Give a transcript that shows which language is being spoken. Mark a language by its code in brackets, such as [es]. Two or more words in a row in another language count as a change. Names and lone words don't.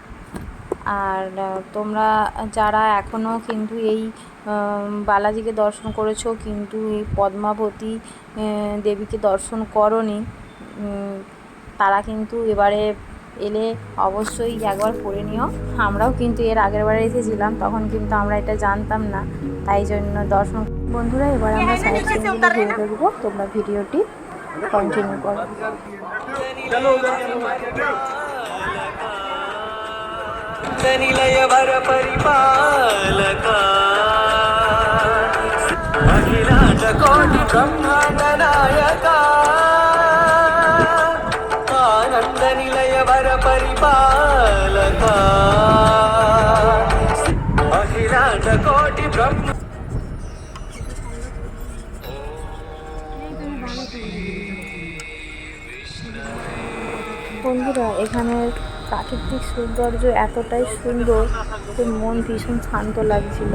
[bn] আর তোমরা যারা এখনও কিন্তু এই বালাজিকে দর্শন করেছো কিন্তু এই পদ্মাবতী দেবীকে দর্শন করোনি, তারা কিন্তু এবারে এলে অবশ্যই একবার করে নিও। আমরাও কিন্তু এর আগের বারে এসেছিলাম, তখন কিন্তু আমরা এটা জানতাম না, তাই জন্য দর্শন। বন্ধুরা, এবার আমরা সাইড সিনগুলো ঘুরে দেখবো, তোমরা ভিডিওটি কন্টিনিউ করো। [sa] निलयवर परिपालका अखिलांड कोटि ब्रह्मांड नायका आनंद निलयवर परिपालका अखिलांड कोटि ब्रह्म। [bn] বন্ধুরা, এখানের প্রাকৃতিক সৌন্দর্য এতটাই সুন্দর যে মন ভীষণ শান্ত লাগছিল।